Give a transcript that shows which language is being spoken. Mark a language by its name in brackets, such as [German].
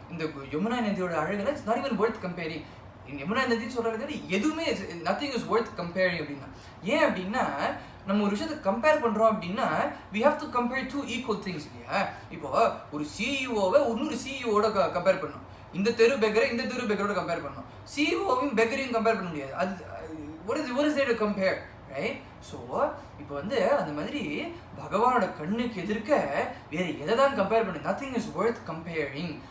[Tamil] இந்த யமுனா நதியோட அழகுல it's not even Worth comparing. Yamuna நதின்னு சொல்றது எதுவுமே நத்திங் இஸ் வொர்த் கம்பேரிங் அப்படின்னா. ஏன் அப்படின்னா நம்ம ஒரு விஷயத்தை கம்பேர் பண்றோம் அப்படின்னா we have to compare two equal things இல்லையா. இப்போ ஒரு சிஇஓவை இன்னொரு சிஇஓட கம்பேர் பண்ணணும். இந்த தெரு பெக்கரை இந்த தெரு பெக்கரோட கம்பேர் பண்ணணும். சிஇஓவையும் பெக்கரையும் கம்பேர் பண்ண முடியாது. [English] அது what is there to compare, right? [Tamil] So இப்போ வந்து அந்த மாதிரி பகவானோட கண்ணுக்கு எதிர்க்க வேறு எதை தான் கம்பேர் பண்ணு, நத்திங் இஸ் வொர்த் கம்பேரிங்.